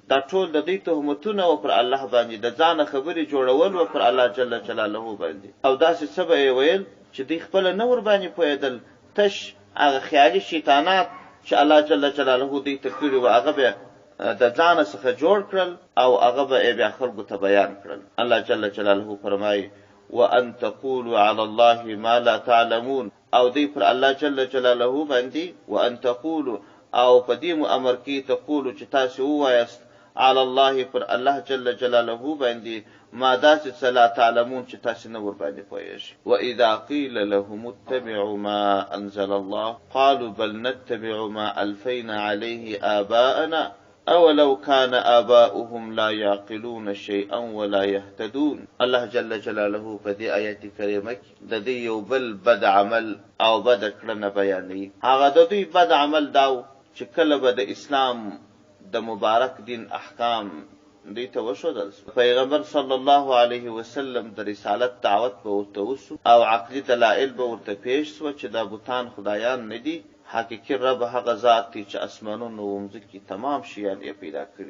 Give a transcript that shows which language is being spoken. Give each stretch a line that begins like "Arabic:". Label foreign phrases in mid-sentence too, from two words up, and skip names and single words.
Pashto: دا ټول د دوی تهمتونه و پر الله باندې، د ځانه خبرې جوړول و پر الله
Arabic: جل جلاله
Pashto: باندې. او داسې څه به یې ویل چې دوی خپله نه ورباندې پوهېدل، تش هغه خیالي شیطانات چې الله
Arabic: جل جلاله
Pashto: دوی ته کړي و هغه به د ځانه څخه جوړ کړل او هغه به یې بیا خلکو ته بیان کړل.
Arabic: الله جل جلاله فرمایي وان تقولوا علی الله ما لا تعلمون.
Pashto: او دوی پر الله
Arabic: جل جلاله
Pashto: باندې
Arabic: وان تقولوا
Pashto: او په دې مو امر کې تقولو چې تاسې ووایاست
Arabic: علی الله
Pashto: پر الله
Arabic: جل جلاله
Pashto: باندې ما داسې څه
Arabic: لا تعلمون
Pashto: چې تاسې نه ورباندې پوهېږئ.
Arabic: واذا قیل لهم اتبعوا ما انزل الله قالوا بل نتبع ما الفینا علیه آباءنا اولو كان آباؤهم لا يعقلون شيئا ولا يهتدون.
Pashto: الله
Arabic: جل جلاله
Pashto: په دې آیت کریمه کې د دې یو بل بد عمل او بد کړنه بیانوي. هغه د دوی بد عمل داو چې کله به د اسلام د مبارک دین احکام دوی ته وښودل سو، پیغمبر
Arabic: صلی الله علیه وسلم
Pashto: د رسالت دعوت به ورته وسو او عقلي دلایل به ورته پیش سوه چې دا بوتان خدایان نه دي، حقیقي رب هغه ذات دی چې اسمانونو و مځکې تمام شیان یې پیدا کړي.